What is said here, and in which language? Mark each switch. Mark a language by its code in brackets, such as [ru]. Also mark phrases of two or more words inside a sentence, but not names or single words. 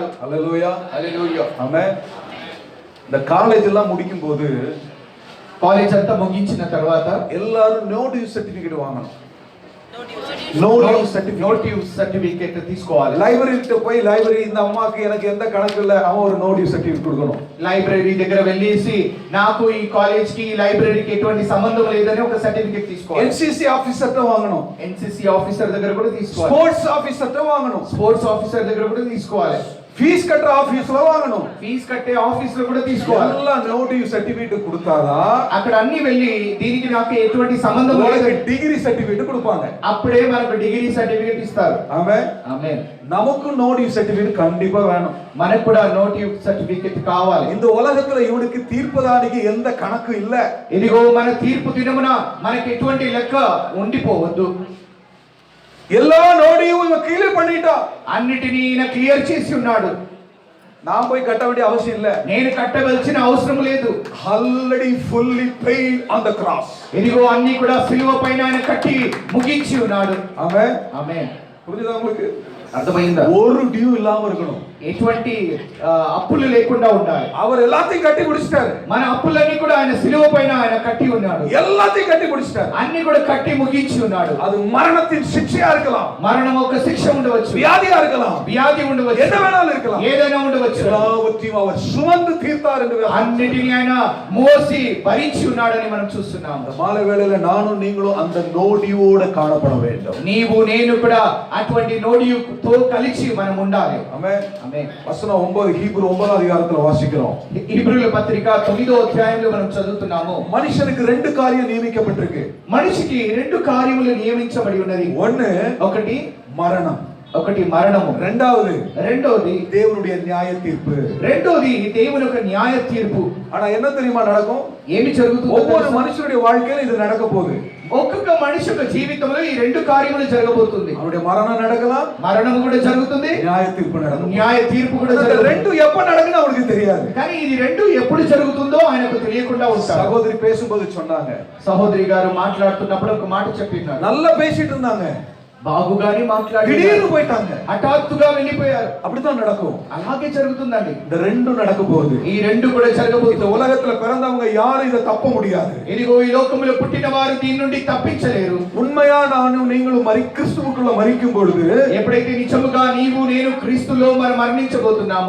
[ta] ஹல்லேலூயா. [te] హల్లెలూయా. [ta] ஆமென். இந்த காலேஜ் எல்லாம் முடிக்கும் போது [te] కాలేజ్ అంతా ముగించిన తర్వాత [ta] எல்லாரும் [en] no due certificate [ta] வாங்கணும். [en] no due certificate. notive certificate [te] తీసుకోవాలి. [ta] லைப்ரரிட்ட போய் லைப்ரரி இந்த அம்மாக்கு எனக்கு எந்த கணக்கு இல்ல அவன் ஒரு [en] no due certificate [ta] கொடுக்கணும். [te] లైబ్రరీ దగ్గర వెళ్ళేసి నాకు ఈ కాలేజ్ కి లైబ్రరీకి ఎటువంటి సంబంధం లేదని ఒక సర్టిఫికేట్ తీసుకోవాలి. [ta] என்சிசி ஆபீசர்ட்ட வாங்கணும். [en] NCC officer [te] దగ్గర కూడా తీసుకోవాలి. [ta] ஸ்போர்ட்ஸ் ஆபீசர்ட்ட வாங்கணும். [en] sports officer [te] దగ్గర కూడా తీసుకోవాలి. [ta] ஃபீஸ் கட்டுற ஆபீஸ்ல வாங்கணும். [te] ఫీజు కట్టే ఆఫీస్ లో కూడా తీసుకోవాలి. [ta] எல்லாம் [en] no due certificate [ta] கொடுத்தாதான் [te] అక్కడ అన్ని వెళ్ళి దీనికి నాకు ఎటువంటి సంబంధం [ta] உங்களுக்கு [te] లేదు [en] degree certificate [ta] கொடுப்பாங்க. [te] అప్పుడే మనకు [en] degree certificate [te] ఇస్తారు. [ta] ஆமென். [te] ఆమేన్. [ta] நமக்கு [en] no due certificate [ta] கண்டிப்பா வேணும். [te] మనకు కూడా [en] notive certificate [te] కావాలి. [ta] இந்த உலகத்துல இவனுக்கு தீர்ப்பதானிக்கு எந்த கணக்கு இல்ல. [te] ఇదిగో మన తీర్పు దినమున మనకి ఎటువంటి లెక్క ఉండిపోవద్దు. [ta] எல்லா நோடியும் இவன் கிளியர் பண்ணிட்டான். [te] అన్నిటినీ ఈయన క్లియర్ చేసి ఉన్నాడు. [ta] நான் போய் கட்ட வேண்டிய அவசியம் இல்ல. [te] నేను కట్టవలసిన అవసరం లేదు. [en] Already fully paid on the cross. ఇదిగో అన్ని కూడా సిలువ పైన ఆయన కట్టి ముగించి ఉన్నాడు. ఆమేన్. ఆమేన్. [ta] புரியுதா உங்களுக்கு? [te] అర్థమైందా? [ta] ஒரு டியூ இல்லாம இருக்கணும். [te] ఎటువంటి అప్పులు లేకుండా ఉండాలి. [ta] அவர் எல்லாத்தையும் கட்டி முடிச்சிட்டாரு. [te] మన అప్పులన్నీ కూడా ఆయన సిలువ పైన ఆయన కట్టి ఉన్నాడు. [ta] எல்லாத்தையும் கட்டி முடிச்சிட்டாரு. [te] అన్ని కూడా కట్టి ముగించి ఉన్నాడు. [ta] அது மரணத்தின் சிக்ஷையா இருக்கலாம். [te] మరణం ఒక శిక్ష ఉండవచ్చు. [ta] வியாதியா இருக்கலாம். [te] వ్యాధి ఉండవచ్చు. [ta] என்ன வேணாலும் இருக்கலாம். [te] ఏదైనా ఉండవచ్చు. [ta] எல்லாவற்றையும் அவர் சுமந்து தீர்த்தார் என்று [te] అన్నిటిని ఆయన మోసి భరించి ఉన్నాడని మనం చూస్తున్నాం. [ta] அந்த மாலை வேளையில நானும் நீங்களும் அந்த நோடியோட காணப்பட வேண்டும். [te] నీవు నేను కూడా అటువంటి నోడియుతో కలిసి మనం ఉండాలి. [ta] ஆமென். [te] ఆమేన్. [ta] வசனம் 9 ஹீப்ரு 9 அதிகாரத்துல வாசிக்கிறோம். [te] హెబ్రీయుల పత్రిక 9వ అధ్యాయంలో మనం చదువుతున్నాము. [ta] மனுஷனுக்கு ரெண்டு காரியம் நியமிக்கப்பட்டிருக்கு. [te] మనిషికి రెండు కార్యములు నియమించబడి ఉన్నది. [ta] ஒன்னு [te] ఒకటి [ta] மரணம். [te] ఒకటి మరణము. రెండోది [ta] தேவனுடைய நியாய தீர்ப்பு. [te] రెండోది దేవుని యొక్క న్యాయ తీర్పు. [ta] ஆனா என்ன தெரியுமா நடக்கும்? [te] ఏమి జరుగుతుందో [ta] ஒவ்வொரு [te] తెలుసా? [ta] மனுஷனுடைய வாழ்க்கையில இது நடக்க போகுது. [te] ఒక్కొక్క మనిషి యొక్క జీవితంలో ఈ రెండు కార్యములు జరగబోతుంది. [ta] அவருடைய மரணம் நடக்கலாம், [te] మరణము కూడా జరుగుతుంది, [ta] நியாய தீர்ப்பு நடக்கும். [te] న్యాయ తీర్పు కూడా [ta] இந்த [te] జరుగుతుంది. [ta] ரெண்டு எப்ப நடக்குன்னு அவருக்கு தெரியாது. [te] కానీ ఇది రెండు ఎప్పుడు జరుగుతుందో ఆయనకు తెలియకుండా ఉంటాడు. [ta] சகோதரி பேசும்போது சொன்னாங்க, [te] సహోదరి గారు మాట్లాడుతున్నప్పుడు ఒక మాట చెప్పినారు. [ta] நல்லா பேசிட்டு இருந்தாங்க, [te] బాగుగానే మాట్లాడి [ta] திடீர்னு போயிட்டாங்க. [te] హఠాత్తుగా వెళ్ళిపోయారు. [ta] அப்படித்தான் நடக்கும். [te] అలాగే జరుగుతుందండి. [ta] இந்த ரெண்டும் நடக்க போகுது. [te] ఈ రెండు కూడా [ta] இந்த [te] జరగబోతుంది. [ta] உலகத்துல பிறந்தவங்க யாரும் இதை தப்ப முடியாது. [te] ఇదిగో ఈ లోకములో పుట్టిన వారు దీని నుండి తప్పించలేరు. [ta] உண்மையா நானும் நீங்களும் கிறிஸ்துவுக்குள்ள மரிக்கும் பொழுது [te] ఎప్పుడైతే నిజముగా నీవు నేను క్రీస్తులో మనం మరణించబోతున్నామో